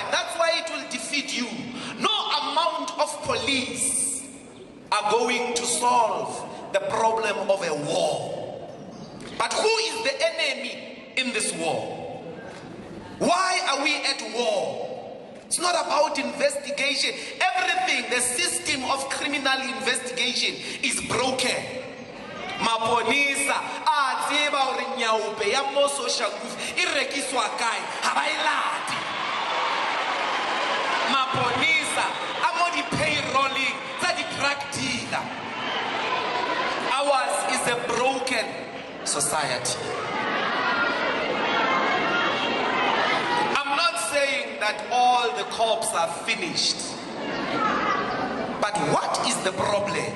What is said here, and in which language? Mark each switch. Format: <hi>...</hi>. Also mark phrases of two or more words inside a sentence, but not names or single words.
<en>That's why it will defeat you. No amount of police are going to solve the problem of a war. But who is the enemy in this war? Why are we at war? It's not about investigation. Everything, the system of criminal investigation is broken.</en> <st>Maponisa, tseba hore nyaupe ya mo</st> <en>social group</en> <st>e rekiswa kae ha ba ilati. Maponisa a mo di payrolling tsa di</st> <en>drug dealer. Ours is a broken society. I'm not saying that all the cops are finished. But what is the problem?</en>